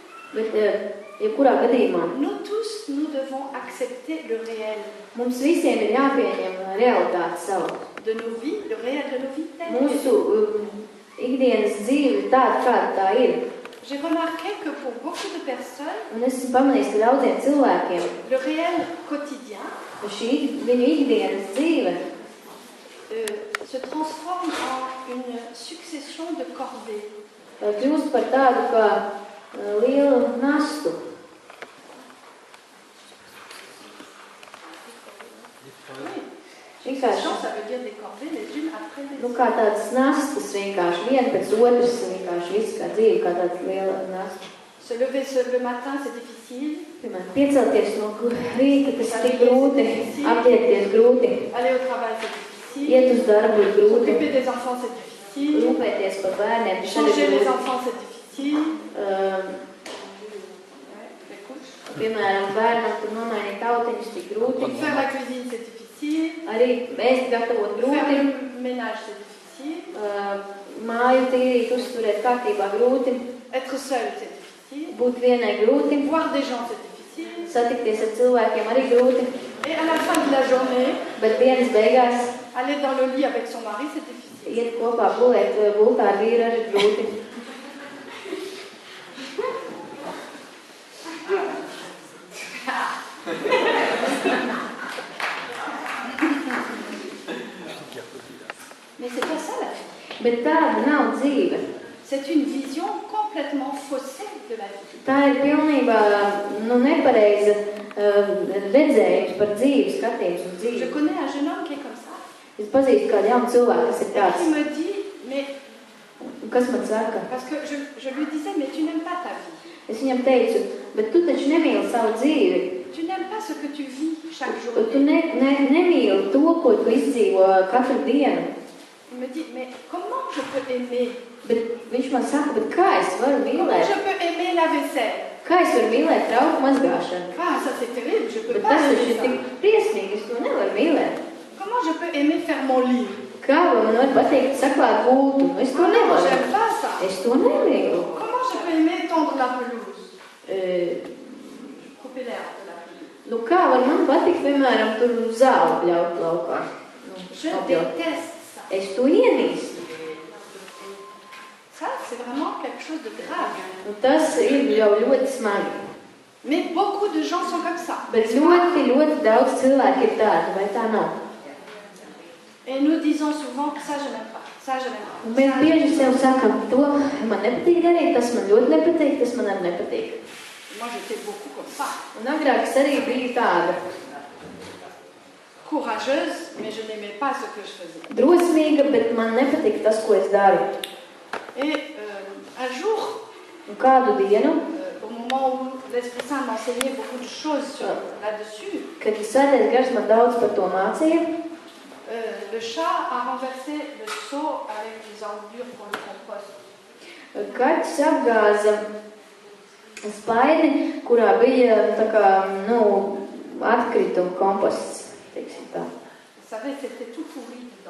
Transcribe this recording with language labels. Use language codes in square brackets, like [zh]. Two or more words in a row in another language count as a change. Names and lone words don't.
[lv] Bet, jebkurā gadījumā, [fr] nous tous, nous devons accepter le réel [lv] mums visiem ir jāpieņem realitāte savu. [fr] de nos vies, le réel de nos vies. [lv] Mūsu ikdienas dzīve ir tāda, kāda tā ir. [fr] J'ai remarqué que pour beaucoup de personnes, [lv] Un es esmu pamanījis, ka daudziem cilvēkiem [fr] le réel quotidien [lv] šī viņu ikdienas dzīve [fr] se transforme en une succession de corvées. [lv] kļūst par tādu kā lielu nastu. [fr] Succession, ça veut dire des corvées les unes après les [lv] Nu, [fr] autres. [lv] kā tādas nastas vienkārši, viena pēc otras, vienkārši viss kā dzīve, kā tāda liela nasta. [fr] Se lever le matin, c'est difficile. [lv] Piemēram, piecelties no rīta, tas ir tik grūti, apģērbties grūti, [fr] Aller au travail, c'est difficile. [lv] iet uz darbu ir grūti, [fr] S'occuper des enfants, c'est difficile. [lv] rūpēties par bērniem, tas arī [fr] Changer [lv] ir [fr] les [lv] grūti. [fr] enfants, c'est difficile. Les couches. [lv] Piemēram, bērnam tur nomainīt tautiņus tik grūti, [fr] Faire la cuisine, c'est difficile. [lv] arī ēst gatavot [fr] Faire [lv] grūti, [fr] le ménage, c'est difficile. [lv] māju tīrīt, uzturēt kārtībā grūti, [fr] Être seul, c'est difficile. [lv] būt vienai grūti, [fr] Voir des gens, c'est difficile. [lv] satikties ar cilvēkiem arī grūti, [fr] Et à la fin de la journée, [lv] bet dienas beigās [fr] aller dans le lit avec son mari, c'est difficile. [lv] iet kopā gulēt gultā ar vīru arī grūti. [fr] Mais c'est pas ça la vie. [lv] Bet tāda nav dzīve. [fr] C'est une vision complètement faussée de la vie. [lv] Tā ir pilnībā nepareiza redzējums par dzīvi, skatījums uz [fr] Je [lv] dzīvi. [fr] connais un jeune homme qui est comme ça. [lv] Es pazīstu kādu jaunu cilvēku, kas ir [fr] Et [lv] tāds, [fr] qui me dit, mais [lv] kas man saka. [fr] parce que je lui disais, mais tu n'aimes pas ta vie. [lv] Es viņam teicu, bet tu taču nemīli savu dzīvi. [fr] Tu n'aimes pas ce que tu vis chaque jour. [lv] Tu nemīli to, ko tu izdzīvo katru dienu. [fr] Il me dit, mais comment je peux aimer? [lv] Bet viņš man saka, bet kā es varu [fr] Comment [lv] mīlēt? [fr] je peux aimer la vaisselle? [lv] Kā es varu mīlēt trauku mazgāšanu? [fr] Ah, ça c'est terrible, je peux [lv] Bet [fr] pas [lv] tas taču [fr] aimer [lv] ir [fr] ça. [lv] tik briesmīgi, es to nevaru mīlēt. [fr] Comment je peux aimer faire mon lit? [lv] Kā man var pateikt saklāt gultu? Es to [fr] Ah non, [lv] nevaru. [fr] j'aime pas ça. [lv] Es to nemīlu. [fr] Comment je peux aimer tondre la pelouse? E, Couper l'herbe de la pelouse. [lv] Nu, kā var man patikt, piemēram, tur zāli pļaut laukā? [fr] Je [lv] apjaut. [fr] déteste ça. [lv] Es to ienīstu. [fr] Ça, c'est vraiment quelque chose de grave. [lv] Nu, tas ir jau ļoti smagi. [fr] Mais beaucoup de gens sont comme ça. [lv] Bet ļoti daudz cilvēku ir tādi, vai tā nav? [fr] Et nous disons souvent, ça je n'aime pas, ça je n'aime pas. [lv] Un mēs bieži sev sakam, to man nepatīk darīt, tas man ļoti nepatīk, tas man arī nepatīk. [fr] Moi, j'étais beaucoup comme ça. [lv] Un agrāk es arī biju tāda [fr] Courageuse, mais je n'aimais pas ce que je faisais. [lv] drosmīga, bet man nepatīk tas, ko es daru. [fr] Et un jour, [lv] Un kādu dienu, [fr] au moment où l'Esprit Saint m'enseignait beaucoup de choses là-dessus, [lv] kad Svētais Gars man daudz par to mācīja, [fr] le chat a renversé le seau avec les ordures pour le compost. [lv] kaķis apgāza spaini, kurā bija tā kā, atkrituma komposts, teiksim tā. [fr] Vous savez, c'était tout pourri dedans.